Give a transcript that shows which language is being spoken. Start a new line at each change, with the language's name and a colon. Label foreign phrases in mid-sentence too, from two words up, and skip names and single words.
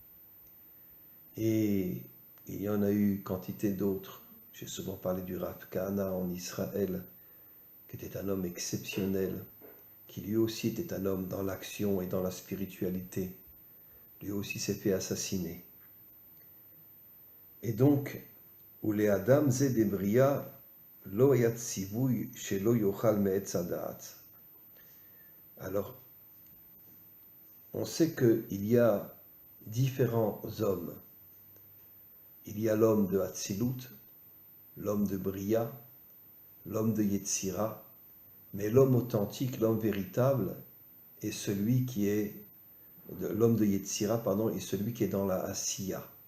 French: Et il y en a eu quantité d'autres. J'ai souvent parlé du Rav Kahana en Israël, qui était un homme exceptionnel, qui lui aussi était un homme dans l'action et dans la spiritualité, lui aussi s'est fait assassiner. Et donc,
Hebrew: ולאדם זה דבריאה לא ציווהו שלא יאכל מעץ הדעת.
French: Alors, on sait qu'il y a différents hommes. Il y a l'homme de Hatzilut, l'homme de Bria, l'homme de Yetzira, mais l'homme authentique, l'homme véritable, est celui qui est, l'homme de Yetzira, pardon, est celui qui est dans la Asiya.